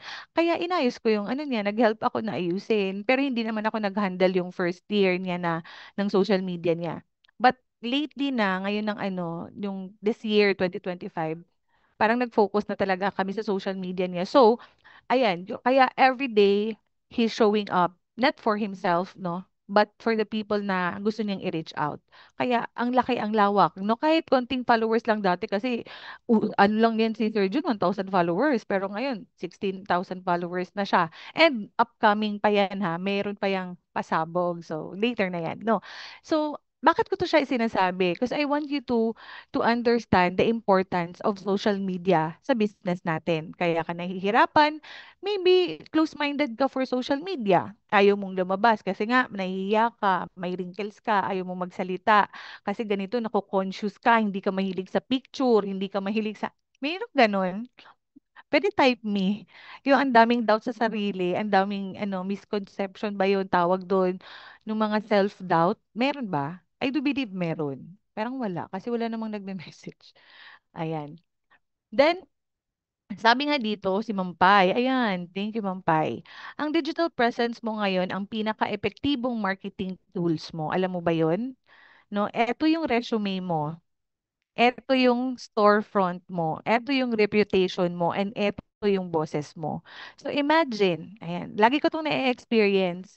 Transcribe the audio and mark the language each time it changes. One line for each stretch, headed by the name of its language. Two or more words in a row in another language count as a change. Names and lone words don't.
Filipino: Kaya inayos ko yung ano niya, nag-help ako na ayusin. Pero hindi naman ako nag-handle yung first year niya na ng
English: social media
Filipino: niya.
English: But lately
Filipino: na, ngayon ng ano, yung
English: this year,
Filipino: 2025, parang nag-focus na talaga kami sa
English: social media
Filipino: niya. So, ayan, kaya
English: every day he's showing up not for himself, no, but for the people
Filipino: na gusto niyang i-reach out. Kaya ang laki, ang lawak, no, kahit konting followers lang dati kasi ano lang yan si Sir Jun, 1,000 followers, pero ngayon 16,000 followers na siya.
English: And upcoming
Filipino: pa yan ha, mayroon pa yang pasabog.
English: So later
Filipino: na yan, no. So bakit ko to siya sinasabi?
English: Because I want you to understand the importance of social media
Filipino: sa business natin. Kaya ka nahihirapan,
English: maybe close-minded ka for social media.
Filipino: Ayaw mong lumabas kasi nga nahihiya ka, may wrinkles ka, ayaw mong magsalita. Kasi ganito, nako-conscious ka, hindi ka mahilig sa picture, hindi ka mahilig sa... Mayroong ganun. Pwede
English: type me.
Filipino: Yung ang daming doubt sa sarili, ang daming ano, misconception ba yun tawag doon, ng mga self-doubt. Meron ba?
English: I do believe meron.
Filipino: Parang wala, kasi wala namang nagme-message. Ayan. Then, sabi nga dito, si Mampay, ayan,
English: thank you Mampay.
Filipino: Ang digital presence mo ngayon, ang pinaka-epektibong
English: marketing tools
Filipino: mo. Alam mo ba yon? No, eto yung resume mo. Eto yung storefront mo. Eto yung reputation mo. And eto yung boses mo.
English: So imagine,
Filipino: ayan, lagi ko itong na-experience.